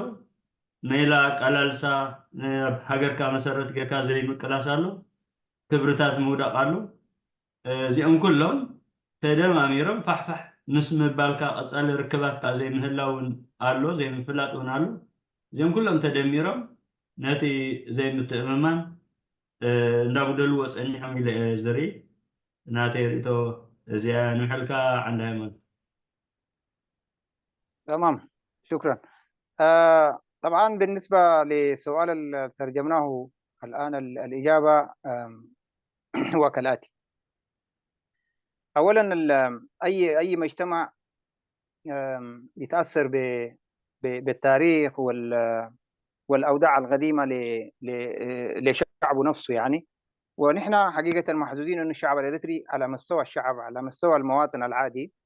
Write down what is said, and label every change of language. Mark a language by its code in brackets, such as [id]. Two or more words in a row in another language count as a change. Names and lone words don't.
[ti] ሜላ ቀላልሳ ሃገርካ መሰረት ጌርካ ዘይምቅላስ ኣሎ ክብርታት ምውዳቕ ኣሎ እዚኦም ኩሎም ተደማሚሮም ፋሕፋሕ ምስ ምባልካ ቀፃሊ ርክባት ከዓ ዘይምህላውን ኣሎ ዘይምፍላጥ እውን ኣሎ እዚኦም ኩሎም ተደሚሮም ነቲ ዘይምትእምማን እንዳጉደልዎ ፀኒሖም ኢለ ዝርኢ ናተይ ርእቶ እዚኣ ንምሕልካ ዓንዲ ሃይማኖት [ar] تمام شكرا طبعا بالنسبة لسؤال ترجمناه الآن الإجابة هو كالآتي أولا أي مجتمع يتأثر بالتاريخ والأوضاع القديمة لشعبه نفسه يعني ونحن حقيقة محظوظين أن الشعب الإريتري على مستوى الشعب على مستوى المواطن العادي